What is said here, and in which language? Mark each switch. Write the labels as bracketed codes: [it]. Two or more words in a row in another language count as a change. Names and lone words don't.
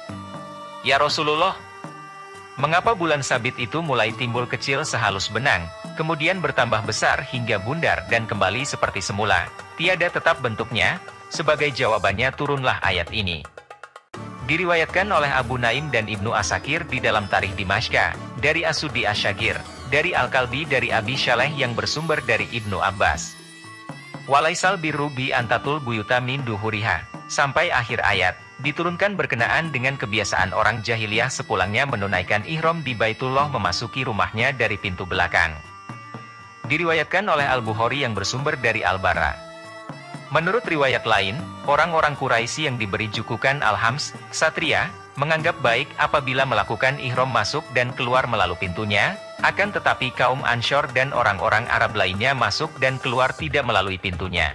[id] Ya Rasulullah, mengapa bulan sabit itu mulai timbul kecil sehalus benang, kemudian bertambah besar hingga bundar dan kembali seperti semula, tiada tetap bentuknya? Sebagai jawabannya turunlah ayat ini. Diriwayatkan oleh Abu Naim dan Ibnu Asakir di dalam Tarikh Dimashqa, dari As-Suddi Asy-Syagir, dari Al-Kalbi dari Abi Syaleh yang bersumber dari Ibnu Abbas. [ar] وليس البر بأن تأتوا البيوت من ظهورها, [id] sampai akhir ayat, diturunkan berkenaan dengan kebiasaan orang jahiliyah sepulangnya menunaikan ihram di Baitullah memasuki rumahnya dari pintu belakang. Diriwayatkan oleh Al-Bukhari yang bersumber dari Al-Bara. Menurut riwayat lain, orang-orang Quraisy yang diberi julukan Al-Hams, Ksatria, menganggap baik apabila melakukan ihram masuk dan keluar melalui pintunya, akan tetapi kaum Ansyar dan orang-orang Arab lainnya masuk dan keluar tidak melalui pintunya.